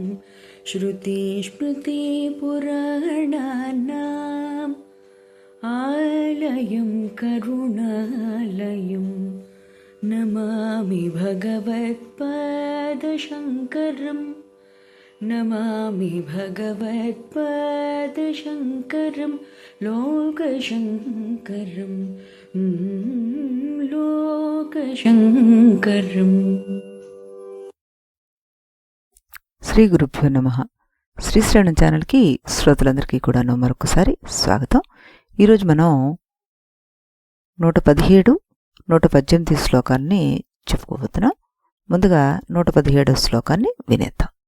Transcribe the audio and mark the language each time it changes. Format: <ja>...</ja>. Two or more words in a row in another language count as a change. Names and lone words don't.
<sa>श्रुतिस्मृतिपुराणानाम् आलयं करुणालयं नमामि भगवत्पादशङ्करं नमामि भगवत्पादशङ्करं लोकशङ्करं लोकशङ्करम्। శ్రీ గురుభ్యో నమః.</sa> <te>శ్రీశ్రవణం ఛానల్కి శ్రోతలందరికీ కూడాను మరొకసారి స్వాగతం. ఈరోజు మనం 117, 118 శ్లోకాన్ని చెప్పుకోబోతున్నాం. ముందుగా 117వ శ్లోకాన్ని వినేద్దాం.</te>